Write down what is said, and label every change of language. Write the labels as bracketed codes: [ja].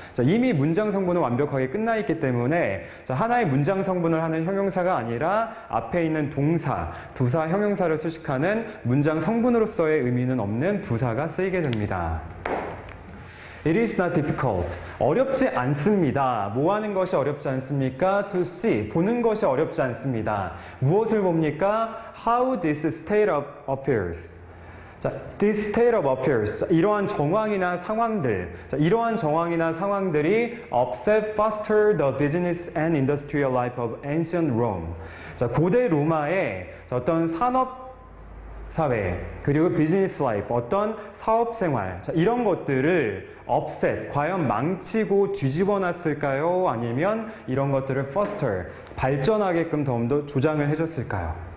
[ko] 자, 이미 문장 성분은 완벽하게 끝나 있기 때문에 자, 하나의 문장 성분을 하는 형용사가 아니라 앞에 있는 동사, 부사, 형용사를 수식하는 문장 성분으로서의 의미는 없는 부사가 쓰이게 됩니다. [en] It is not difficult. [ko] 어렵지 않습니다. 뭐 하는 것이 어렵지 않습니까? [en] To see. [ko] 보는 것이 어렵지 않습니다. 무엇을 봅니까? [en] How this state of affairs. [ko] 자, [en] this state of affairs. [ko] 자, 이러한 정황이나 상황들. 자, 이러한 정황이나 상황들이 [en] upset faster the business and industrial life of ancient Rome. [ko] 자, 고대 로마의 어떤 산업 사회, 그리고 비즈니스 라이프, 어떤 사업 생활, 자, 이런 것들을 upset, 과연 망치고 뒤집어 놨을까요? 아니면 이런 것들을 foster, 발전하게끔 더 조장을 해줬을까요?